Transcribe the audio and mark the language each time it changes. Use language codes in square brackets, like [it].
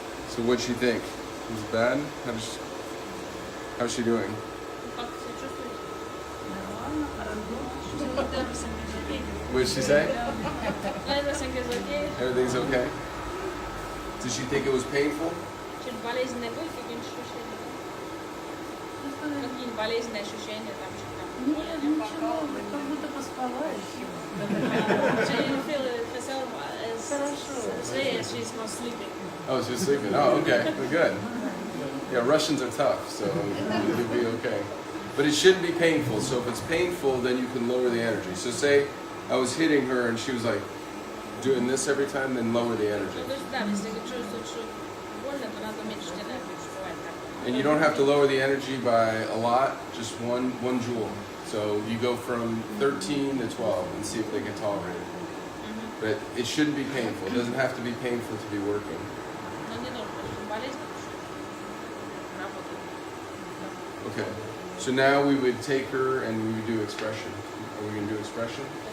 [en] So what'd she think? Was it bad? How's she doing? [ru] Как себя чувствуете? [en] What did she say? Everything is okay. Everything's okay? Did she think it was painful? [ru] Чуть болезненные были какие-нибудь ощущения? Какие-нибудь болезненные ощущения там что-то? Нет, ничего, как будто поспала еще. [en] She didn't feel herself as she's not sleeping. Oh, she's sleeping. Oh, okay. Well, good. Yeah, Russians are tough, so it'll be okay. But it shouldn't be painful. So if it's painful, then you can lower the energy. So say I was hitting her and she was like doing this every time, then lower the energy. [ru] Ну, то есть, да, если чувствуешь, что больно, то надо уменьшить энергию, что бывает так. [en] And you don't have to lower the energy by a lot, just one joule. So you go from 13 to 12 and see if they can tolerate it. But it shouldn't be painful. It doesn't have to be painful to be working. [ru] Но не нужно, что болезненно, что работает. [en] Okay. So now we would take her and we would do expression. Are we going to do expression?